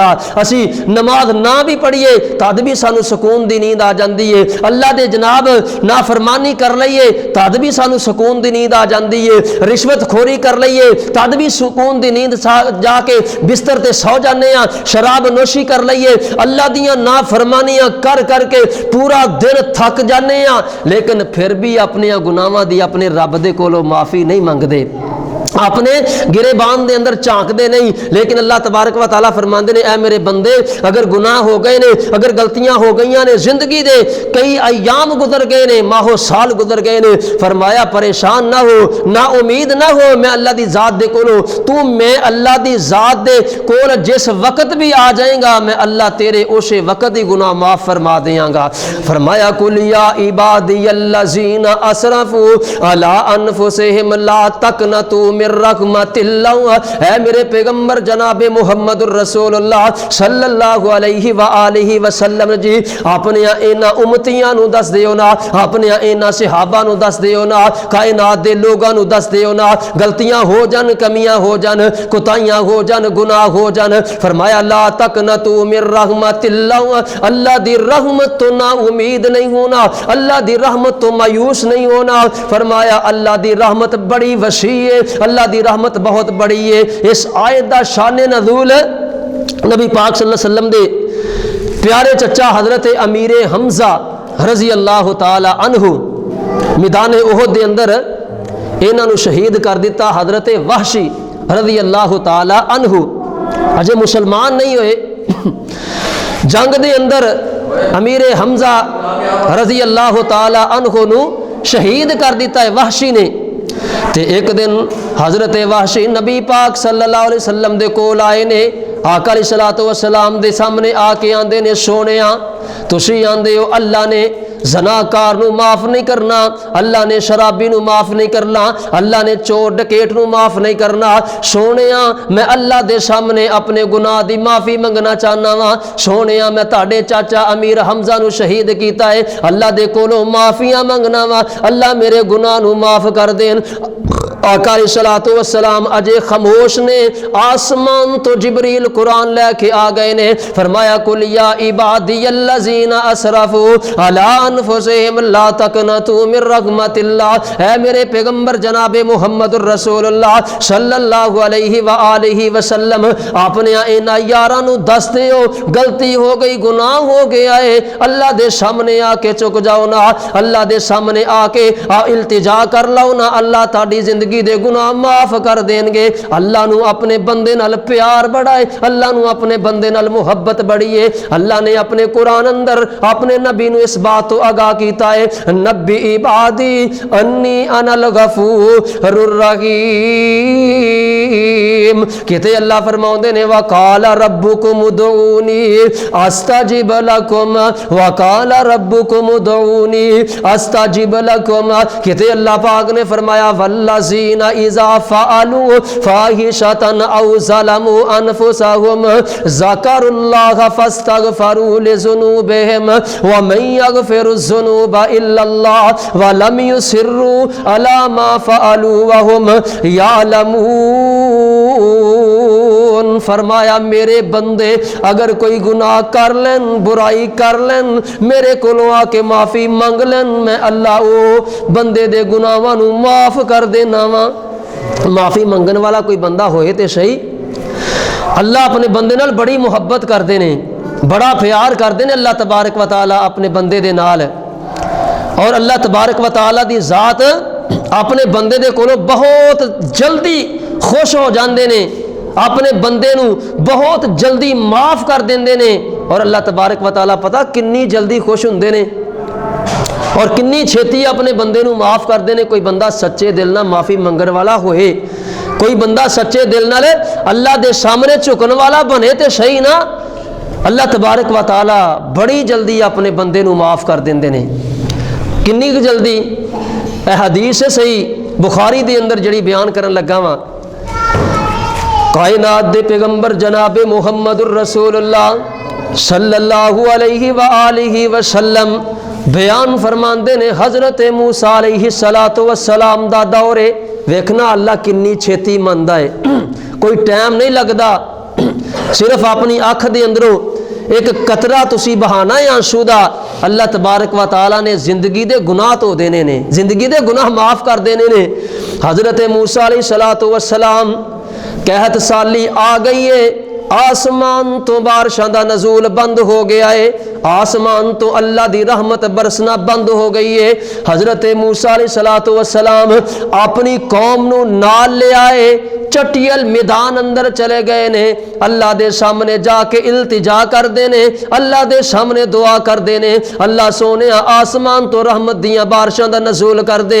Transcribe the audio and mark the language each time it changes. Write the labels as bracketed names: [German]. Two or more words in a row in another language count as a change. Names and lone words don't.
[Punjabi] ਅਸੀਂ ਨਮਾਜ਼ ਨਾ ਵੀ ਪੜ੍ਹੀਏ ਤਦ ਵੀ ਸਾਨੂੰ ਸੁਕੂਨ ਦੀ ਨੀਂਦ ਆ ਜਾਂਦੀ ਹੈ, ਅੱਲਾਹ ਦੇ ਜਨਾਬ ਨਾਫ਼ਰਮਾਨੀ ਕਰ ਲਈਏ ਤਦ ਵੀ ਸਾਨੂੰ ਸੁਕੂਨ ਦੀ ਨੀਂਦ ਆ ਜਾਂਦੀ ਹੈ, ਰਿਸ਼ਵਤ ਖੋਰੀ ਕਰ ਲਈਏ ਤਦ ਵੀ ਸੁਕੂਨ ਦੀ ਨੀਂਦ ਜਾ ਕੇ ਬਿਸਤਰ ਤੇ ਸੌਂ ਜਾਨੇ ਆਂ, ਸ਼ਰਾਬ ਨੋਸ਼ੀ ਕਰ ਲਈਏ, ਅੱਲਾਹ ਦੀਆਂ ਨਾਫ਼ਰਮਾਨੀਆਂ ਕਰ ਕਰ ਕੇ ਪੂਰਾ ਦਿਨ ਥੱਕ ਜਾਨੇ ਆਂ, ਲੇਕਿਨ ਫਿਰ ਵੀ ਅਪਣੇ ਗੁਨਾਹਾਂ ਦੀ ਅਪਣੇ ਰੱਬ ਦੇ ਕੋਲੋਂ ਮਾਫ਼ੀ ਨਹੀਂ ਮੰਗਦੇ, ਅਪਣੇ ਗਿਰੇਬਾਨ ਦੇ ਅੰਦਰ ਝਾਕਦੇ ਨਹੀਂ। ਲੇਕਿਨ ਅੱਲਾਹ [Arabic] تبارك و تعالى [Punjabi] ਫ਼ਰਮਾਂਦੇ ਨੇ, ਐ ਮੇਰੇ ਬੰਦੇ ਅਗਰ ਗੁਨਾਹ ਹੋ ਗਏ ਨੇ, ਅਗਰ ਗ਼ਲਤੀਆਂ ਹੋ ਗਈਆਂ ਨੇ, ਜ਼ਿੰਦਗੀ ਦੇ ਕਈ ਅਯਾਮ ਗੁਜ਼ਰ ਗਏ ਨੇ, ਮਾਹੋ ਸਾਲ ਗੁਜ਼ਰ ਗਏ ਨੇ, ਫ਼ਰਮਾਇਆ ਪਰੇਸ਼ਾਨ ਨਾ ਹੋ, ਨਾ ਉਮੀਦ ਨਾ ਹੋ, ਮੈਂ ਅੱਲਾਹ ਦੀ ਜ਼ਾਤ ਦੇ ਕੋਲੋਂ ਤੂੰ ਮੈਂ ਅੱਲਾਹ ਦੀ ਜ਼ਾਤ ਦੇ ਕੋਲ ਜਿਸ ਵਕ਼ਤ ਵੀ ਆ ਜਾਏਂਗਾ ਮੈਂ ਅੱਲਾਹ ਤੇਰੇ ਉਸੇ ਵਕ਼ਤ ਹੀ ਗੁਨਾਹ ਮਾਫ਼ ਫ਼ਰਮਾ ਦੇਂਗਾ। [Arabic] फरमाया قل يا عبادي الذين أسرفوا على أنفسهم لا تقنطوا من رحمة الله. [Punjabi] ਐ ਮੇਰੇ ਪੈਗ਼ੰਬਰ ਜਨਾਬੇ ਮੁਹੰਮਦੁਰ ਰਸੂਲੁੱਲਾਹ [Arabic] صلى الله عليه و آله وسلم [Punjabi] ਜੀ ਅਪਣੇ ਇਨ੍ਹਾਂ ਉੱਮਤੀਆਂ ਨੂੰ ਦੱਸ ਦਿਓ ਨਾ, ਅਪਣੇ ਇਨ੍ਹਾਂ ਸਹਾਬਾ ਨੂੰ ਦੱਸ ਦਿਓ ਨਾ, ਕਾਇਨਾਤ ਦੇ ਲੋਕਾਂ ਨੂੰ ਦੱਸ ਦਿਓ ਨਾ, ਗ਼ਲਤੀਆਂ ਹੋ ਜਾਣ, ਕਮੀਆਂ ਹੋ ਜਾਣ, ਕੋਤਾਹੀਆਂ ਹੋ ਜਾਣ, ਗੁਨਾਹ ਹੋ ਜਾਣ, ਫ਼ਰਮਾਇਆ [Arabic] لا تقنطوا من رحمة الله, [Punjabi] ਅੱਲਾਹ ਦੀ ਰਹਿਮਤ ਤੋਂ ਨਾ ਉਮੀਦ ਨਹੀਂ ਹੋਣਾ, ਅੱਲਾਹ ਦੀ ਰਹਿਮਤ ਤੋਂ ਮਾਯੂਸ ਨਹੀਂ ਹੋਣਾ। ਫ਼ਰਮਾਇਆ ਅੱਲਾਹ ਦੀ ਰਹਿਮਤ ਬੜੀ ਵਸੀ ਹੈ, ਅੱਲਾਹ ਦੀ ਰਹਿਮਤ ਬਹੁਤ ਬੜੀ ਹੈ। ਇਸ ਆਇਤ ਦਾ ਸ਼ਾਨ ਨਜ਼ੂਲ ਨਬੀ ਪਾਕ [Arabic] صلى الله عليه وسلم [Punjabi] ਦੇ ਪਿਆਰੇ ਚਾਚਾ ਹਜ਼ਰਤ ਅਮੀਰ ਹਮਜ਼ਾ [Arabic] رضي الله تعالى عنه [Punjabi] ਮੈਦਾਨ ਉਹਦ ਦੇ ਅੰਦਰ ਇਨ੍ਹਾਂ ਨੂੰ ਸ਼ਹੀਦ ਕਰ ਦਿੱਤਾ। ਹਜ਼ਰਤ ਵਹਸ਼ੀ [Arabic] رضي الله تعالى عنه [Punjabi] ਅਜੇ ਮੁਸਲਮਾਨ ਨਹੀਂ ਹੋਏ, ਜੰਗ ਦੇ ਅੰਦਰ ਅਮੀਰ ਹਮਜ਼ਾ [Arabic] رضي الله تعالى عنه [Punjabi] ਨੂੰ ਸ਼ਹੀਦ ਕਰ ਦਿੱਤਾ ਹੈ ਵਹਸ਼ੀ ਨੇ। ਤੇ ਇਕ ਦਿਨ ਹਜ਼ਰਤ ਵਹਸ਼ੀ ਨਬੀ ਪਾਕ [Arabic] صلى الله عليه وسلم [Punjabi] ਦੇ ਕੋਲ ਆਏ ਨੇ, ਆਕ਼ਾ [Arabic] عليه الصلاة والسلام [Punjabi] ਦੇ ਸਾਹਮਣੇ ਆ ਕੇ ਆਂਦੇ ਨੇ ਸੋਹਣਿਆ ਤੁਸੀਂ ਆਂਦੇ ਹੋ ਅੱਲਾਹ ਨੇ ਜ਼ਨਾਕਾਰ ਨੂੰ ਮਾਫ਼ ਨਹੀਂ ਕਰਨਾ, ਅੱਲਾਹ ਨੇ ਸ਼ਰਾਬੀ ਨੂੰ ਮਾਫ਼ ਨਹੀਂ ਕਰਨਾ, ਅੱਲਾਹ ਨੇ ਚੋਰ ਡਕੈਤ ਨੂੰ ਮਾਫ਼ ਨਹੀਂ ਕਰਨਾ। ਸੋਹਣਿਆ ਮੈਂ ਅੱਲਾਹ ਦੇ ਸਾਹਮਣੇ ਅਪਣੇ ਗੁਨਾਹ ਦੀ ਮਾਫ਼ੀ ਮੰਗਣਾ ਚਾਹਨਾ ਵਾਂ, ਸੋਹਣਿਆ ਮੈਂ ਤੁਹਾਡੇ ਚਾਚਾ ਅਮੀਰ ਹਮਜ਼ਾ ਨੂੰ ਸ਼ਹੀਦ ਕੀਤਾ ਹੈ, ਅੱਲਾਹ ਦੇ ਕੋਲੋਂ ਮਾਫ਼ੀਆਂ ਮੰਗਣਾ ਵਾਂ, ਅੱਲਾਹ ਮੇਰੇ ਗੁਨਾਹ ਨੂੰ ਮਾਫ਼ ਕਰ ਦੇਣ। ਆਕ਼ਾ [Arabic] عليه الصلاة والسلام [Punjabi] ਅਜੇ ਖ਼ਾਮੋਸ਼ ਨੇ, ਆਸਮਾਨ ਤੋਂ ਜਿਬਰੀਲ ਕ਼ੁਰਆਨ ਲੈ ਕੇ ਆ ਗਏ ਨੇ, ਫ਼ਰਮਾਇਆ [Arabic] قل يا عبادي الذين أسرفوا على أنفسهم لا تقنطوا من رحمة الله. [Punjabi] ਐ ਮੇਰੇ ਪੈਗ਼ੰਬਰ ਜਨਾਬੇ ਮੁਹੰਮਦੁਰ ਰਸੂਲੁੱਲਾਹ [Arabic] صلى الله عليه و آله وسلم [Punjabi] ਅਪਣੇ ਇਨ੍ਹਾਂ ਯਾਰਾਂ ਨੂੰ ਦੱਸ ਦਿਓ ਗ਼ਲਤੀ ਹੋ ਗਈ, ਗੁਨਾਹ ਹੋ ਗਿਆ ਹੈ, ਅੱਲਾਹ ਦੇ ਸਾਹਮਣੇ ਆ ਕੇ ਝੁਕ ਜਾਓ ਨਾ, ਅੱਲਾਹ ਦੇ ਸਾਹਮਣੇ ਆ ਕੇ ਇਲਤਿਜਾ ਕਰ ਲਓ ਨਾ, ਅੱਲਾਹ ਤੁਹਾਡੀ ਜ਼ਿੰਦਗੀ ਦੇ ਗੁਨਾਹ ਮਾਫ਼ ਕਰ ਦੇਣਗੇ। ਅੱਲਾਹ ਨੂੰ ਅਪਣੇ ਬੰਦੇ ਨਾਲ ਪਿਆਰ ਬੜਾ ਹੈ, ਅੱਲਾਹ ਨੂੰ ਅਪਣੇ ਬੰਦੇ ਨਾਲ ਮੁਹੱਬਤ ਬੜੀ ਹੈ। ਅੱਲਾਹ ਨੇ ਅਪਣੇ ਕ਼ੁਰਆਨ ਅੰਦਰ ਅਪਣੇ ਨਬੀ ਨੂੰ ਇਸ ਬਾਤ ਤੋਂ ਆਗਾਹ ਕੀਤਾ ਹੈ, [Arabic] نبئ عبادي أني أنا الغفور الرحيم. [Punjabi] ਕਿਤੇ ਅੱਲਾਹ ਫ਼ਰਮਾਉਂਦੇ ਨੇ [Arabic] وقال ربكم ادعوني أستجب لكم، وقال ربكم ادعوني أستجب لكم. [Punjabi] ਕਿਤੇ ਅੱਲਾਹ ਪਾਕ ਨੇ ਫ਼ਰਮਾਇਆ [Arabic] والذين إذا فعلوا فاحشة أو ظلموا أنفسهم ذكروا الله فاستغفروا لذنوبهم ومن يغفر الذنوب إلا الله ولم يصروا على ما فعلوا وهم يعلمون. [Punjabi] ਫ਼ਰਮਾਇਆ ਮੇਰੇ ਬੰਦੇ ਅਗਰ ਕੋਈ ਗੁਨਾਹ ਕਰ ਲੈਣ, ਬੁਰਾਈ ਕਰ ਲੈਣ, ਮੇਰੇ ਕੋਲੋਂ ਆ ਕੇ ਮਾਫ਼ੀ ਮੰਗ ਲੈਣ, ਮੈਂ ਅੱਲਾਹ ਉਹ ਬੰਦੇ ਦੇ ਗੁਨਾਹਾਂ ਨੂੰ ਮਾਫ਼ ਕਰ ਦੇਣਾ ਵਾਂ। ਮਾਫ਼ੀ ਮੰਗਣ ਵਾਲਾ ਕੋਈ ਬੰਦਾ ਹੋਏ ਤਾਂ ਸਹੀ। ਅੱਲਾਹ ਅਪਣੇ ਬੰਦੇ ਨਾਲ ਬੜੀ ਮੁਹੱਬਤ ਕਰਦੇ ਨੇ, ਬੜਾ ਪਿਆਰ ਕਰਦੇ ਹੈਂ ਅੱਲਾਹ [Arabic] تبارك و تعالى [Punjabi] ਅਪਣੇ ਬੰਦੇ ਦੇ ਨਾਲ। ਔਰ ਅੱਲਾਹ [Arabic] تبارك و تعالى [Punjabi] ਦੀ ਜ਼ਾਤ ਅਪਣੇ ਬੰਦੇ ਦੇ ਕੋਲੋਂ ਬਹੁਤ ਜਲਦੀ ਖ਼ੁਸ਼ ਹੋ ਜਾਂਦੇ ਨੇ, ਅਪਣੇ ਬੰਦੇ ਨੂੰ ਬਹੁਤ ਜਲਦੀ ਮਾਫ਼ ਕਰ ਦੇਂਦੇ ਨੇ। ਔਰ ਅੱਲਾਹ [Arabic] تبارك و تعالى [Punjabi] ਪਤਾ ਕਿੰਨੀ ਜਲਦੀ ਖ਼ੁਸ਼ ਹੁੰਦੇ ਨੇ ਔਰ ਕਿੰਨੀ ਛੇਤੀ ਅਪਣੇ ਬੰਦੇ ਨੂੰ ਮਾਫ਼ ਕਰਦੇ ਹੈਂ। ਕੋਈ ਬੰਦਾ ਸੱਚੇ ਦਿਲ ਨਾਲ ਮਾਫ਼ੀ ਮੰਗਣ ਵਾਲਾ ਹੋਏ, ਕੋਈ ਬੰਦਾ ਸੱਚੇ ਦਿਲ ਨਾਲ ਅੱਲਾਹ ਦੇ ਸਾਹਮਣੇ ਝੁਕਣ ਵਾਲਾ ਬਣੇ ਤਾਂ ਸਹੀ ਨਾ, ਅੱਲਾਹ [Arabic] تبارك و تعالى [Punjabi] ਬੜੀ ਜਲਦੀ ਅਪਣੇ ਬੰਦੇ ਨੂੰ ਮਾਫ਼ ਕਰ ਦੇਂਦੇ ਨੇ। ਕਿੰਨੀ ਜਲਦੀ? ਇਹ ਹਦੀਸ ਹੈ ਸਹੀ ਬੁਖ਼ਾਰੀ ਦੇ ਅੰਦਰ ਜਿਹੜੀ ਬਿਆਨ ਕਰਨ ਲੱਗਾ ਵਾਂ। ਕਾਇਨਾਤ ਦੇ ਪੈਗ਼ੰਬਰ ਜਨਾਬ ਮੁਹੰਮਦੁਰ ਰਸੂਲੁੱਲਾਹ [Arabic] صلى الله عليه و آله وسلم [Punjabi] ਬਿਆਨ ਫ਼ਰਮਾਂਦੇ ਨੇ ਹਜ਼ਰਤ ਮੂਸਾ [Arabic] عليه الصلاة و السلام [Punjabi] ਦਾ ਦੌਰ ਵੇਖਣਾ ਅੱਲਾਹ ਕਿੰਨੀ ਛੇਤੀ ਮੰਨਦਾ ਹੈ, ਕੋਈ ਟਾਈਮ ਨਹੀਂ ਲਗਦਾ। ਸਿਰਫ਼ ਅਪਣੀ ਅੱਖ ਦੇ ਅੰਦਰੋਂ ਇਕ ਕ਼ਤਰਾ ਤੁਸੀਂ ਬਹਾਣਾ ਹੈ ਅੱਥਰੂ ਦਾ, ਅੱਲਾਹ [Arabic] تبارك و تعالى [Punjabi] ਨੇ ਜ਼ਿੰਦਗੀ ਦੇ ਗੁਨਾਹ ਤਾਂ ਦੇਣੇ ਨੇ, ਜ਼ਿੰਦਗੀ ਦੇ ਗੁਨਾਹ ਮਾਫ਼ ਕਰ ਦੇਣੇ ਨੇ। ਹਜ਼ਰਤ ਮੂਸਾ [Arabic] عليه الصلاة و السلام [Punjabi] ਕਹਿਤ ਸਾਲੀ ਆ ਗਈ ਹੈ, ਆਸਮਾਨ ਤੋਂ ਬਾਰਿਸ਼ਾਂ ਦਾ ਨਜ਼ੂਲ ਬੰਦ ਹੋ ਗਿਆ ਹੈ, ਆਸਮਾਨ ਤੋਂ ਅੱਲਾਹ ਦੀ ਰਹਿਮਤ ਬਰਸਣਾ ਬੰਦ ਹੋ ਗਈ ਹੈ। ਹਜ਼ਰਤ ਮੂਸਾ [Arabic] عليه الصلاة والسلام [Punjabi] ਅਪਣੀ ਕ਼ੌਮ ਨੂੰ ਨਾਲ ਲੈ ਆਏ, ਚਟੀਅਲ ਮੈਦਾਨ ਅੰਦਰ ਚਲੇ ਗਏ ਨੇ, ਅੱਲਾਹ ਦੇ ਸਾਹਮਣੇ ਜਾ ਕੇ ਇਲਤਿਜਾ ਕਰ ਦੇਣੇ, ਅੱਲਾਹ ਦੇ ਸਾਹਮਣੇ ਦੁਆ ਕਰ ਦੇਣੇ, ਅੱਲਾਹ ਸੋਹਣੇ ਆਸਮਾਨ ਤੋਂ ਰਹਿਮਤ ਦੀਆਂ ਬਾਰਿਸ਼ਾਂ ਦਾ ਨਜ਼ੂਲ ਕਰ ਦੇ।